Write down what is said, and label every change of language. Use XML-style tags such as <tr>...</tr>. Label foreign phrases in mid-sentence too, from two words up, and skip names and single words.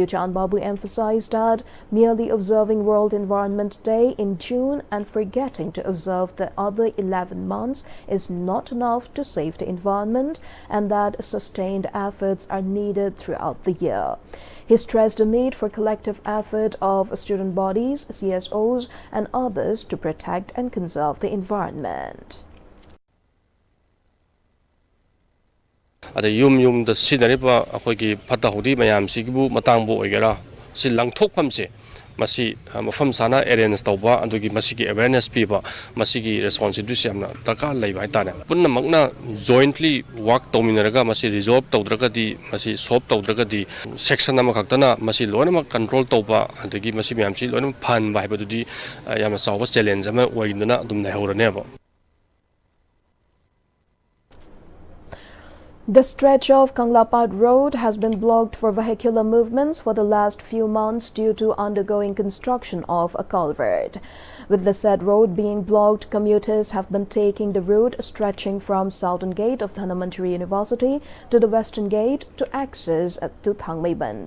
<en>Chan Babu emphasized that merely observing World Environment Day in June and forgetting to observe the other 11 months is not enough to save the environment and that sustained efforts are needed throughout the year. He stressed the need for collective effort of student bodies, CSOs, and others to protect and conserve the environment.</en> <mni>ꯑꯗ ꯌꯨꯝꯗ ꯁꯤꯖꯤꯟꯅꯔꯤꯕ ꯑꯩꯈꯣꯏꯒꯤ ꯐꯠꯇ ꯍꯥꯎꯊꯤ ꯃꯌꯥꯝꯁꯤꯒꯤꯕꯨ ꯃꯇꯥꯡꯕꯨ ꯑꯣꯏꯒꯦꯔꯥ ꯁꯤ ꯂꯪꯊꯣꯛꯐꯝꯁꯦ ꯃꯁꯤ ꯃꯐꯝ ꯆꯥꯅ ꯑꯦꯔꯦꯟꯖ ꯇꯧꯕ ꯑꯗꯨꯒꯤ ꯃꯁꯤꯒꯤ ꯑꯦꯋꯦꯌꯔꯅꯦꯁ ꯄꯤꯕ ꯃꯁꯤꯒꯤ ꯔꯦꯁꯄꯣꯟꯁꯤꯕꯤꯂꯤꯇꯤꯁꯤ ꯌꯥꯝꯅ ꯗꯔꯀꯥꯔ ꯂꯩꯕ ꯍꯥꯏꯇꯥꯔꯦ ꯄꯨꯟꯅꯃꯛꯅ ꯖꯣꯏꯟꯠꯂꯤ ꯋꯥꯔꯛ ꯇꯧꯃꯤꯟꯅꯔꯒ ꯃꯁꯤ ꯔꯤꯖꯣꯜꯕ ꯇꯧꯗ꯭ꯔꯒꯗꯤ ꯃꯁꯤ ꯁꯣꯜꯕ ꯇꯧꯗ꯭ꯔꯒꯗꯤ ꯁꯦꯛꯁꯟ ꯑꯃꯈꯛꯇꯅ ꯃꯁꯤ ꯂꯣꯏꯅꯃꯛ ꯀꯟꯇ꯭ꯔꯣꯜ ꯇꯧꯕ ꯑꯗꯒꯤ ꯃꯁꯤ ꯃꯌꯥꯝꯁꯤ ꯂꯣꯏꯅꯃꯛ ꯐꯍꯟꯕ ꯍꯥꯏꯕꯗꯨꯗꯤ ꯌꯥꯝꯅ ꯆꯥꯎꯕ ꯆꯦꯂꯦꯟꯖ ꯑꯃ ꯑꯣꯏꯗꯨꯅ ꯑꯗꯨꯝ ꯂꯩꯍꯧꯔꯅꯦꯕ</mni> <en>The stretch of Kanglapad Road has been blocked for vehicular movements for the last few months due to undergoing construction of a culvert. With the said road being blocked, commuters have been taking the route stretching from Southern Gate of Dhanamantri University to the Western Gate to access to Thangmeiband.</en>